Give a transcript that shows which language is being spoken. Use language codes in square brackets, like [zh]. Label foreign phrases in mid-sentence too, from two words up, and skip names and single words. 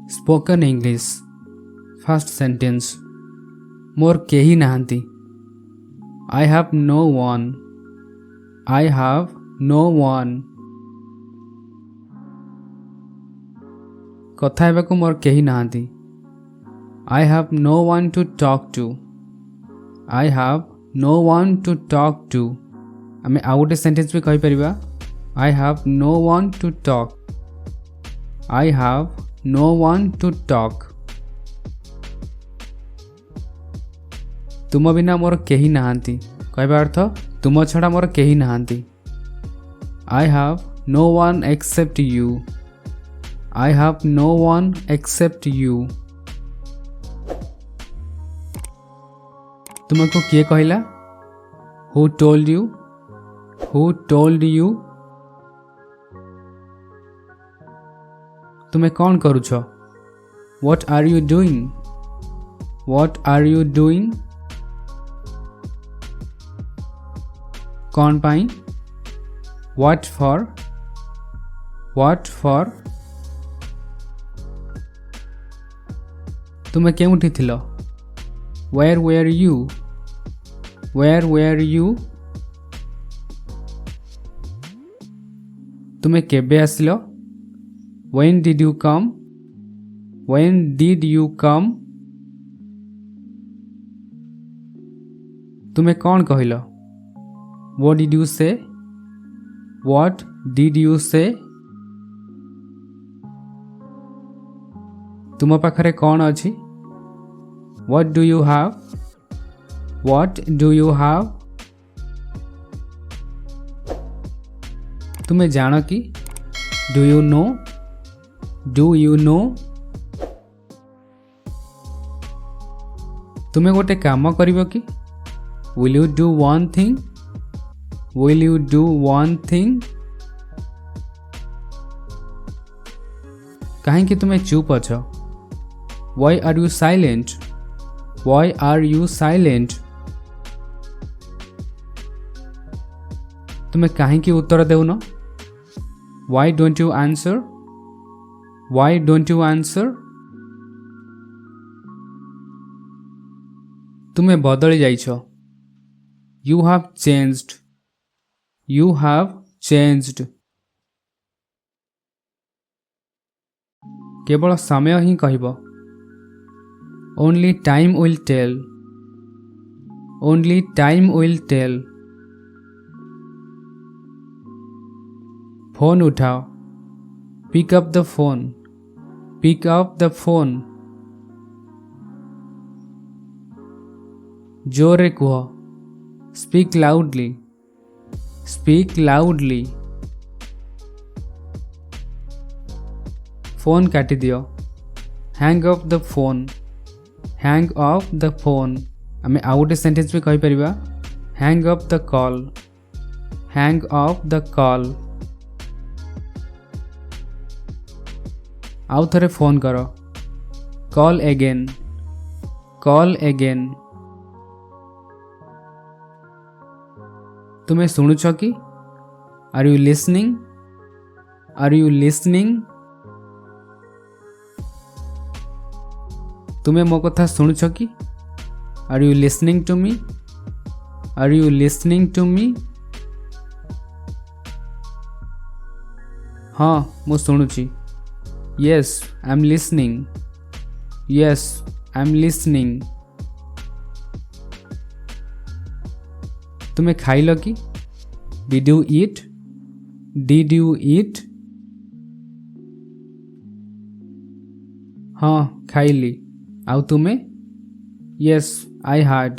[en] Spoken English. First sentence. [or] ମୋର କେହି ନାହାନ୍ତି. [en] I have no one. I have no one. [or] କଥା ହେବାକୁ ମୋର କେହି ନାହାନ୍ତି. [en] I have no one to talk to. I have no one to talk to. [or] ଆମେ ଆଉ ଗୋଟେ ସେଣ୍ଟେନ୍ସ ବି କହିପାରିବା. [en] I have no one to talk. I have no one to talk. [or] ତୁମ ବିନା ମୋର କେହି ନାହାନ୍ତି. କହିବା ଅର୍ଥ ତୁମ ଛଡ଼ା ମୋର କେହି ନାହାନ୍ତି. [en] I have no one except you. I have no one except you. [or] ତୁମକୁ କିଏ କହିଲା? [en] Who told you? Who told you? [or] ତୁମେ କ'ଣ କରୁଛ? [en] What are you doing? What are you doing? [or] କ'ଣ ପାଇଁ? [en] What for? What for? [or] ତୁମେ କେଉଁଠି ଥିଲ? [en] Where were you? Where were you? [or] ତୁମେ କେବେ ଆସିଲ? [en] When did you come? When did you come? [or] ତୁମେ କ'ଣ କହିଲ? [en] What did you say? What did you say? [or] ତୁମ ପାଖରେ କ'ଣ ଅଛି? [en] What do you have? What do you have? [or] ତୁମେ ଜାଣ କି? [en] Do you know? Do you know? [or] ତୁମେ ଗୋଟେ କାମ କରିବ କି? [en] Will you do one thing? Will you do one thing? [or] କାହିଁକି ତୁମେ ଚୁପ୍ ଅଛ? [en] Why are you silent? Why are you silent? [or] ତୁମେ କାହିଁକି ଉତ୍ତର ଦେଉନ? [en] Why don't you answer? Why don't you answer? [or] ତୁମେ ବଦଳି ଯାଇଛ. [en] You have changed. You have changed. [or] କେବଳ ସମୟ ହିଁ କହିବ. [en] Only time will tell. Only time will tell. [or] ଫୋନ୍ ଉଠାଅ. [en] Pick up the phone. Pick up the phone. [or] ଜୋରରେ କୁହ. [en] Speak loudly. Speak loudly. [or] ଫୋନ୍ କାଟିଦିଅ. [en] Hang up the phone. Hang up the phone. [or] ଆମେ ଆଉ ଗୋଟେ ସେଣ୍ଟେନ୍ସ ବି କହିପାରିବା. [en] Hang up the call. Hang up the call. [or] ଆଉ ଥରେ ଫୋନ୍ କର. [en] Call again. Call again. [or] ତୁମେ ଶୁଣୁଛ କି? [en] Are you listening? Are you listening? [or] ତୁମେ ମୋ କଥା ଶୁଣୁଛ କି? [en] Are you listening to me? Are you listening to me? [or] ହଁ ମୁଁ ଶୁଣୁଛି. [en] Yes, I'm listening. Yes, I'm listening. [or] ତୁମେ ଖାଇଲ କି? [en] Did you eat? Did you eat? [or] ହଁ ଖାଇଲି. ଆଉ ତୁମେ? [en] Yes, I had.